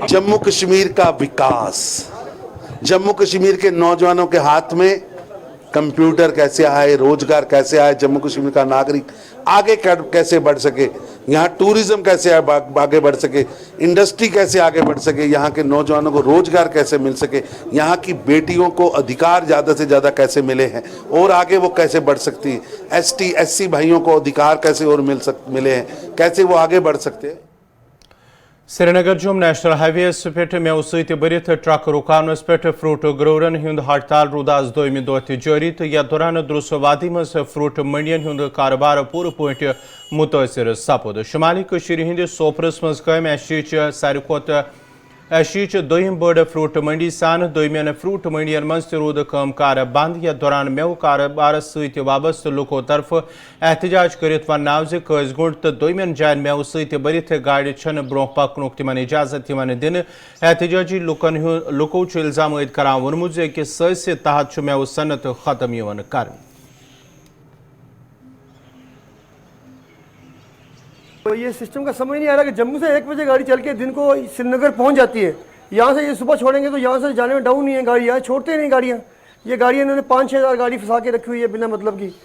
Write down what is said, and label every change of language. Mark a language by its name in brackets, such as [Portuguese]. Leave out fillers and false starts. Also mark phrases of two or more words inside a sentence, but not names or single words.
[Hindi] जम्मू कश्मीर का विकास, जम्मू कश्मीर के नौजवानों के हाथ में कंप्यूटर कैसे आए, रोजगार कैसे आए, जम्मू कश्मीर का नागरिक आगे कैसे बढ़ सके, यहाँ टूरिज्म कैसे आगे बढ़ सके, इंडस्ट्री कैसे आगे बढ़ सके, यहाँ के नौजवानों को रोजगार कैसे मिल सके, यहाँ की बेटियों को अधिकार ज़्यादा से ज़्यादा कैसे मिले हैं और आगे वो कैसे बढ़ सकती है, ST SC भाइयों को अधिकार कैसे और मिले हैं, कैसे वो आगे बढ़ सकते हैं। [Kashmiri] श्रीनगर जोम नेशनल हाईवे पे मेव सत भरित ट्रक रुकावनस पे फ्रूट ग्रोवन हुंद हड़ताल रूद आज दोयमि दौह जारी तो यथ दौरान द्रुसवादी मज फ्रूट मंडियन हुंद कारोबार पूर पे मुतासर सपद शुमाली कश्मीर हिंद सोपरस मज कायम सारी खुद एशिच दोयम बड़ फ्रूट मंडी सान दोयमियन फ्रूट मंडियन मज रूद कामकार बंद यथ दौरान मेव कारोबार सत वाबस्त लुको तरफ एहतजाज कर वनाव कजगुंड तो दोयमियन जायन मेव सत भरित गाड़ी छन ब्रोह पकन तिमन इजाजत दिन एहतजाजी लुको इल्जाम अद करान वोनमुत कि सस तहत मेव सनत खत्म कर [Hindi] तो ये सिस्टम का समझ नहीं आ रहा कि जम्मू से 1 बजे गाड़ी चल के दिन को श्रीनगर पहुंच जाती है। यहाँ से ये सुबह छोड़ेंगे तो यहाँ से जाने में डाउन नहीं है गाड़ी, यहाँ छोड़ते नहीं गाड़ियाँ। ये गाड़ियाँ इन्होंने 5-6 हज़ार गाड़ी फंसा के रखी हुई है बिना मतलब की।